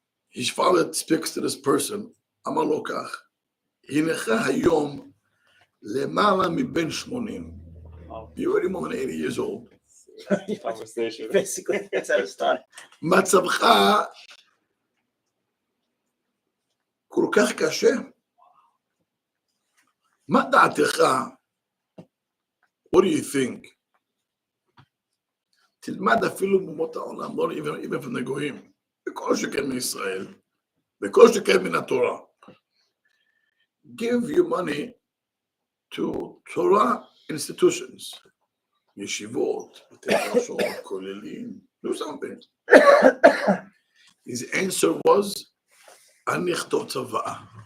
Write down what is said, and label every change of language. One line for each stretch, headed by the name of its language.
English: His father speaks to this person,
Hebrew: אמר לו כך, הנך היום למעלה מבין 80.
English: You're already more than 80 years old. Conversation. Basically, that's how it started.
Hebrew: מצבך כל כך קשה. מה דעתך?
English: What do you think?
Hebrew: תלמד אפילו מאומות העולם, לא
English: even from the
Hebrew: גויים, בכל שכן מישראל, בכל שכן מן התורה.
English: Give your money to Torah institutions, yeshivot,
Hebrew: בתי מדרשות, כוללים,
English: do something. His answer was,
Hebrew: אני אכתוב צוואה.